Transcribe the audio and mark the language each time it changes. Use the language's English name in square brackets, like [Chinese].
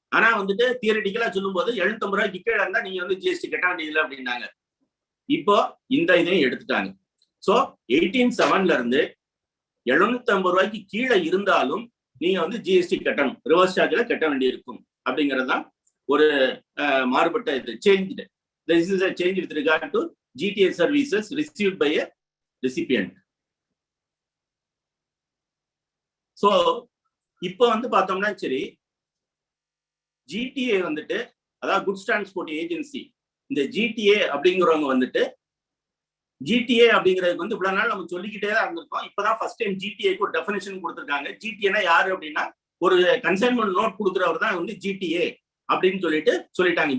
[Tamil] ஆனா வந்துட்டு தியரிட்டிக்கலா சொல்லும் போது 750 ரூபாய்க்கு கீழே இருந்தா நீங்க வந்து ஜிஎஸ்டி கட்ட வேண்டியதில்லை அப்படின்னாங்க. இப்போ இந்த இதையும் எடுத்துட்டாங்க. ஸோ 18(7) இருந்து 750 ரூபாய்க்கு கீழே இருந்தாலும் நீங்க வந்து ஜிஎஸ்டி கட்டணும், ரிவர்ஸ் சார்ஜ்ல கட்ட வேண்டியிருக்கும் அப்படிங்கிறதுதான் ஒரு மாறுபட்ட இது change. [English] This is a change with regard to GTA services received by a recipient. [Tamil] So இப்போ வந்து பார்த்தோம்னா சரி, ஜிடிஏ வந்துட்டு அதாவது குட்ஸ் டிரான்ஸ்போர்ட் ஏஜென்சி, இந்த ஜிடிஏ அப்படிங்கிறவங்க வந்துட்டு ஜிடிஏ அப்படிங்கிறதுக்கு வந்து இவ்வளவு நாள் நம்ம சொல்லிக்கிட்டே தான் இருந்திருக்கோம். இப்பதான் ஃபர்ஸ்ட் டைம் ஜிடிஏக்கு ஒரு டெஃபினேஷன் கொடுத்துருக்காங்க. ஜிடிஏனா யாரு அப்படின்னா ஒரு கன்சைன்மெண்ட் நோட் கொடுக்குறவர் தான் வந்து ஜிடிஏ அப்படின்னு சொல்லிட்டாங்க.